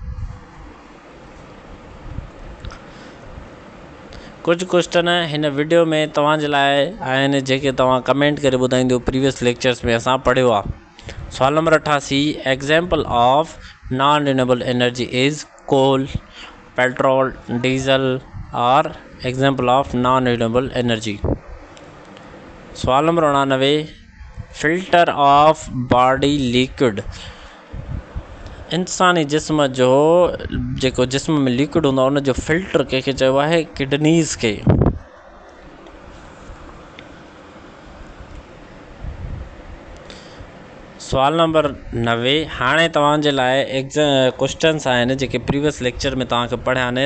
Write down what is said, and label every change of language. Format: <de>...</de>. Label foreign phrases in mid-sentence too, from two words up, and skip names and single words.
<sd>कुझु क्वेश्चन हिन वीडियो में तव्हांजे लाइ आहिनि जेके तव्हां कमेंट करे ॿुधाईंदो</sd> <en>previous lectures</en> <sd>में असां पढ़ियो आहे। सवाल नंबर</sd> <en>88, example of non renewable energy is coal, petrol, diesel and example of non renewable energy.</en> <sd>सवाल नंबर</sd> <en>99, filter of body liquid.</en> <sd>इंसानी जिस्म जो जेको जिस्म में लिक्विड हूंदो आहे उन जो फिल्टर कंहिंखे चइबो आहे? किडनीज़ खे। सवाल नंबर 90, हाणे तव्हांजे लाइ क्वेश्चन्स आहिनि जेके</sd> <en>previous lecture</en> <sd>में तव्हांखे पढ़िया आहिनि।</sd>